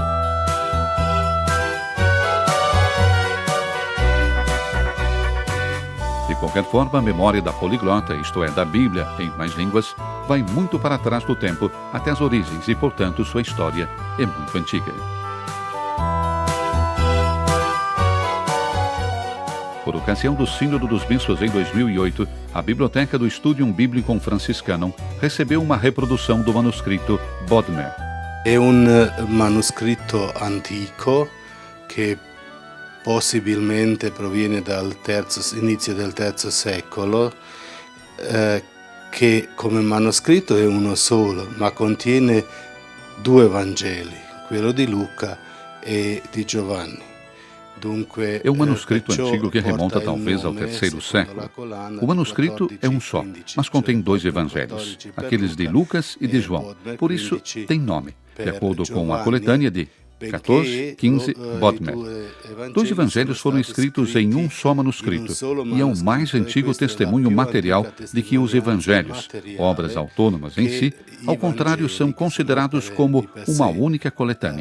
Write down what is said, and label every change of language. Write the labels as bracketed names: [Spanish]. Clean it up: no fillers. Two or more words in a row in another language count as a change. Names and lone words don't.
[Portuguese] De qualquer forma, a memória da poliglota, isto é, da Bíblia em mais línguas, vai muito para trás do tempo, até as origens, e, portanto, sua história é muito antiga. Por ocasião do Sínodo dos Bispos em 2008, a Biblioteca do Studium Biblicum Franciscanum recebeu uma reprodução do manuscrito Bodmer. [Italian] È un manoscritto antico che possibilmente proviene dal inizio del III secolo, che come manoscritto è uno solo, ma contiene 2 Vangeli, quello di Luca e di Giovanni. [Portuguese] É um manuscrito antigo que remonta talvez ao III século. O manuscrito é um só, mas contém 2 evangelhos, aqueles de Lucas e de João. Por isso, tem nome, de acordo com a coletânea de 14, 15, Bodmer. 2 evangelhos foram escritos em um só manuscrito e é o mais antigo testemunho material de que os evangelhos, obras autônomas em si, ao contrário, são considerados como uma única coletânea.